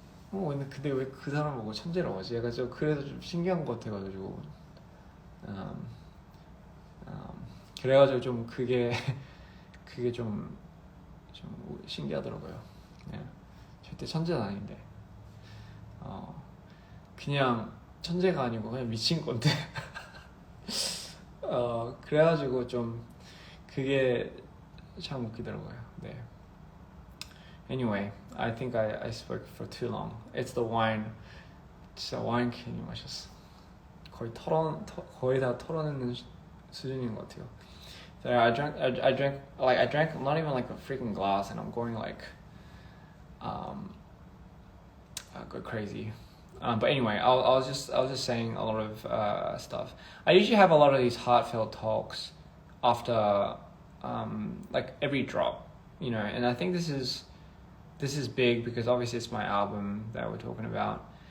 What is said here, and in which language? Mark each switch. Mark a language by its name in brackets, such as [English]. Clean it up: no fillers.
[Korean] 근데 왜 그 사람 보고 천재라고 하지? 약간 좀 그래서 좀 신기한 것 같아가지고 그래가지고 좀 그게 좀 신기하더라고요. 절대 천재는 아닌데 그냥 천재가 아니고 그냥 미친 건데 그래가지고 좀 그게 참 웃기더라고요. 네. [English] Anyway, I think I spoke for too long. It's the wine. [Korean] 진짜 와인 괜히 마셨어. 거의 다 털어내는 수준인 것 같아요. [English] So I drank not even like a freaking glass, and I'm going like go crazy. But anyway, I was just saying a lot of stuff. I usually have a lot of these heartfelt talks after like every drop, and I think this is big because obviously it's my album that we're talking about.